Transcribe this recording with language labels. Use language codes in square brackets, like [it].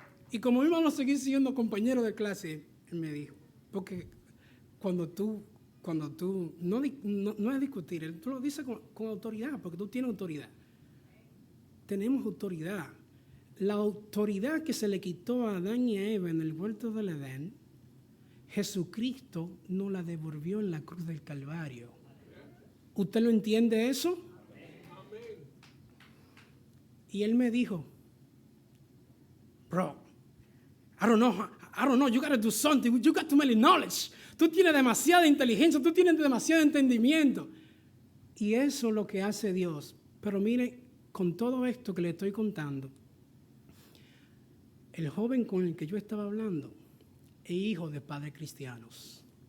[es] Y como íbamos a seguir siendo compañeros de clase, él me dijo, porque cuando tú no es discutir, tú lo dices con autoridad, porque tú tienes autoridad. Tenemos autoridad. La autoridad que se le quitó a Adán y a Eva en el huerto del Edén, Jesucristo nos la devolvió en la cruz del Calvario. ¿Usted lo entiende eso? [en] Y él me dijo, bro, I don't know, you gotta do something, you got too many knowledge. [es] Tú tienes demasiada inteligencia, tú tienes demasiado entendimiento. Y eso es lo que hace Dios. Pero mire, con todo esto que le estoy contando, el joven con el que yo estaba hablando es hijo de padres cristianos.